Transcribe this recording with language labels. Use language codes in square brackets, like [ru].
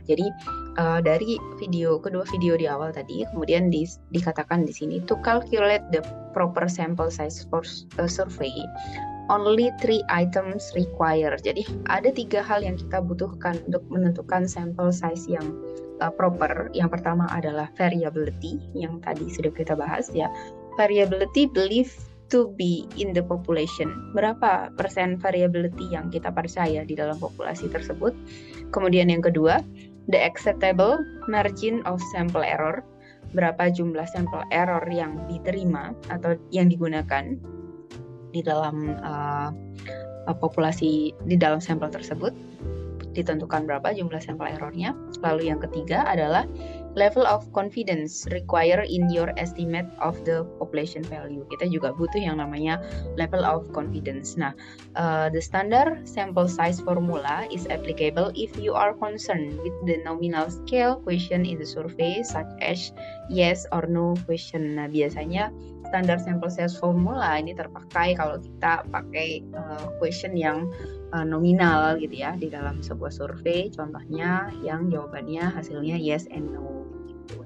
[id] Jadi dari kedua video di awal tadi, kemudian dikatakan di sini [en] to calculate the proper sample size for survey, only 3 items required. [id] Jadi ada 3 hal yang kita butuhkan untuk menentukan sample size yang proper. Yang pertama adalah variability, yang tadi sudah kita bahas ya. [en] Variability believed to be in the population. [id] Berapa persen variability yang kita percaya di dalam populasi tersebut. Kemudian yang kedua, [en] the acceptable margin of sample error. [id] Berapa jumlah sampel error yang diterima atau yang digunakan di dalam populasi, di dalam sampel tersebut. Ditentukan berapa jumlah sampel errornya. Lalu yang ketiga adalah [en] level of confidence required in your estimate of the population value. [id] Kita juga butuh yang namanya level of confidence. [en] Nah, the standard sample size formula is applicable if you are concerned with the nominal scale question in the survey, such as yes or no question. [id] Nah, biasanya standar sample size formula ini terpakai kalau kita pakai question yang nominal gitu ya di dalam sebuah survei, contohnya yang jawabannya hasilnya yes and no gitu.